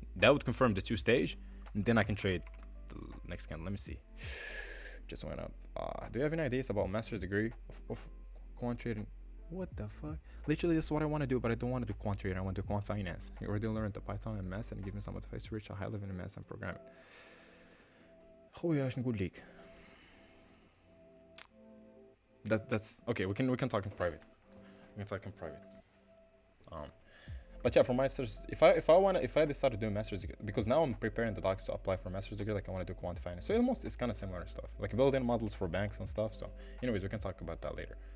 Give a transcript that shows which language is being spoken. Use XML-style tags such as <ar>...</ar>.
<en>That would confirm the 2 stage, and then I can trade the next candle. Let me see. Just went up. Do you have any ideas about master's degree of quant trading? What the fuck? Literally, this is what I want to do, but I don't want to do quant trading. I want to do quant finance. You already learned the Python and math, and give me some advice to reach a high level in math and programming.</en> <ar>خويا ايش نقول لك؟</ar> <en>That's okay. We can talk in private. We can talk in private. But yeah, for masters, if I decide to do a master's degree, because now I'm preparing the docs to apply for a master's degree, like I want to do quant finance. So it's kind of similar stuff, like building models for banks and stuff. So, anyways, we can talk about that later.</en>